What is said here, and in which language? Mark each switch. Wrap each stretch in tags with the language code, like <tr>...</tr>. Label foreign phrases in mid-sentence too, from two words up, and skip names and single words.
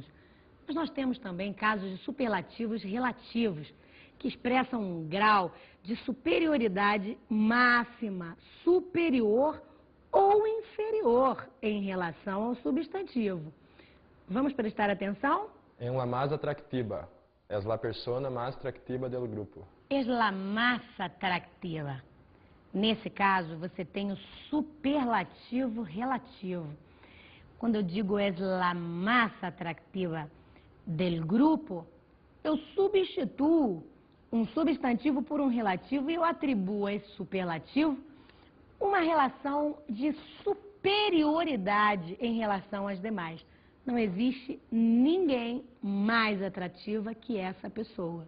<pt>Mas nós temos também casos de superlativos relativos, que expressam um grau de superioridade máxima, superior ou inferior em relação ao substantivo. Vamos prestar atenção? É uma mais atractiva. É a persona mais atractiva do grupo.</pt> <es>Es la más atractiva.</es> <pt>Nesse caso, você tem o superlativo relativo. Quando eu digo</pt> <es>es la más atractiva del grupo,</es> <pt>eu substituo um substantivo por um relativo e eu atribuo a esse superlativo uma relação de superioridade em relação às demais. Não existe ninguém mais atrativa que essa pessoa.</pt>